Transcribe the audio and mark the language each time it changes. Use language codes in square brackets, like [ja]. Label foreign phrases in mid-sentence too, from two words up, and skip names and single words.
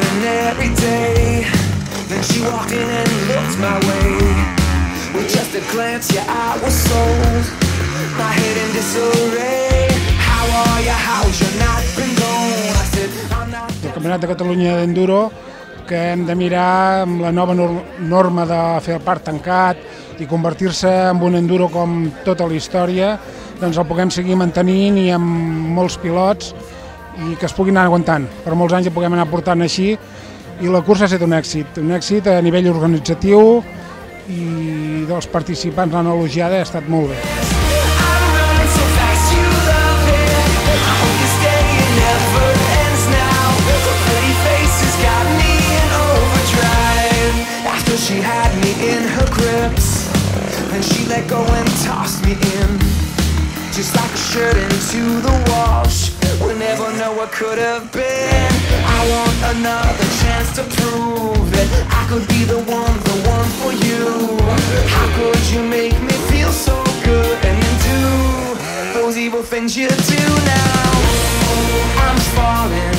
[en] ordinary day. Then she walked in and looked my way. With just a glance, yeah, I was sold. My head in disarray. How are you? How's your night been gone? I said, I'm not... [ca] El Campionat de Catalunya d'Enduro, que hem de mirar amb la nova norma de fer el parc tancat i convertir-se en un enduro com tota la història, doncs el puguem seguir mantenint i amb molts pilots i que es puguin anar aguantant. Per molts anys el puguem anar portant així i la cursa ha estat un èxit a nivell organitzatiu i dels participants l'han elogiada, ha estat molt bé. [en] She had me in her grips, then she let go and tossed me in, just like a shirt into the wash. We'll never know what could have been. I want another chance to prove that I could be the one for you. How could you make me feel so good and then do those evil things you do now? I'm falling.